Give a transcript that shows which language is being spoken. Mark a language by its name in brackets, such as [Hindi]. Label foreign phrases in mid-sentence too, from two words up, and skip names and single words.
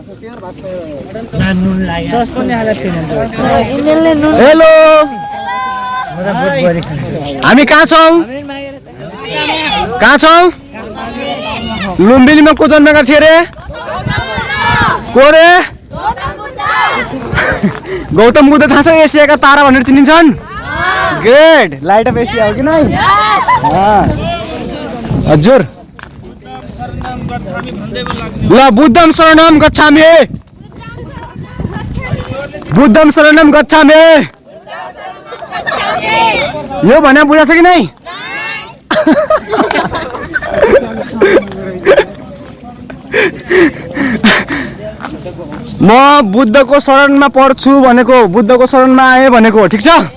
[Nepali] हेलो हामी कहाँ छौँ लुम्बिनीमा को जन्मेका थिए रे को रे गौतम बुद्ध थाहा छ एसियाका तारा भनेर चिनिन्छन् [English] great light of Asia [Nepali] हो कि नै हजुर ल [Pali] बुद्धम शरणम गच्छामि [Nepali] यो भने बुझाएको छ कि नै म बुद्धको शरणमा पढ्छु भनेको बुद्धको शरणमा आएँ भनेको ठिक छ